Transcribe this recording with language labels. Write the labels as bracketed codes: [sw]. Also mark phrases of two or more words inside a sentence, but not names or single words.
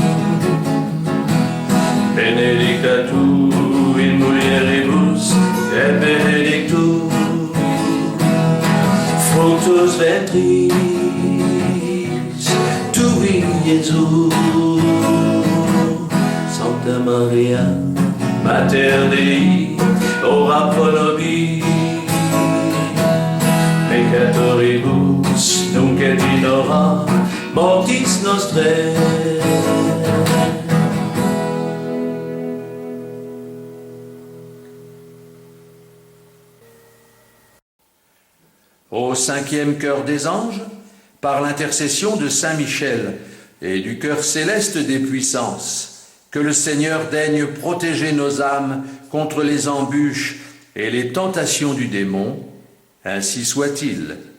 [la] benedicta tu in mulieribus, et benedictus fructus ventris tui, Iesus. Santa Maria, Mater Dei, ora pro nobis peccatoribus, nunc et in hora mortis nostrae. [fr] Au cinquième chœur des anges, par l'intercession de Saint Michel et du chœur céleste des puissances, que le Seigneur daigne protéger nos âmes contre les embûches et les tentations du démon, ainsi soit-il.